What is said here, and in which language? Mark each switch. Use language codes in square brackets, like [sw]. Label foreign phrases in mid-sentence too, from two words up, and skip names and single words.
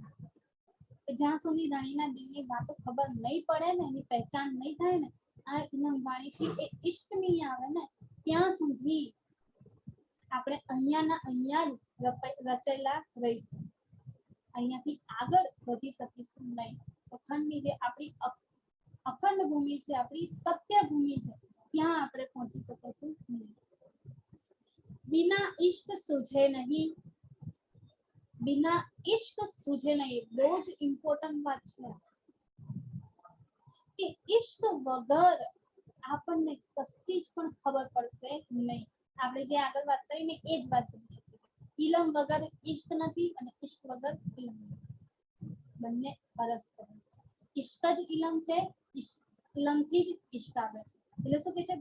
[gu] જ્યાં સુધી ધણીના દિલની વાતો ખબર નહીં પડે ને, એની પહેચાન નહીં થાય ને, આ ઇલમ વાણીથી એ ઈશ્ક નહીં આવે ને, ત્યાં સુધી આપણે અહીંયાના અહીંયા જ રચેલા રહીશું. અહીંયાથી આગળ વધી શકીશું નહીં. અખંડની જે આપણી અખંડ ભૂમિ છે, આપણી સત્ય ભૂમિ છે, ત્યાં આપણે પહોંચી શકીશું નહીં. [hi] बिना इश्क सूझे नहीं, बिना इश्क सूझे नहीं. [gu] બહુ જ ઇમ્પોર્ટન્ટ વાત છે કે ઇશ્ક વગર આપણને કશી જ પણ ખબર પડશે નહીં. આપણે જે આગળ વાત કરી ને એ જ વાત, ઇલમ વગર ઇશ્ક નથી અને ઇશ્ક વગર ઇલમ નથી. બંને પરસ્પર. ઇશ્ક જ ઇલમ છે, ઇલમથી જ ઇશ્ક આવે છે. એટલે શું કહે છે?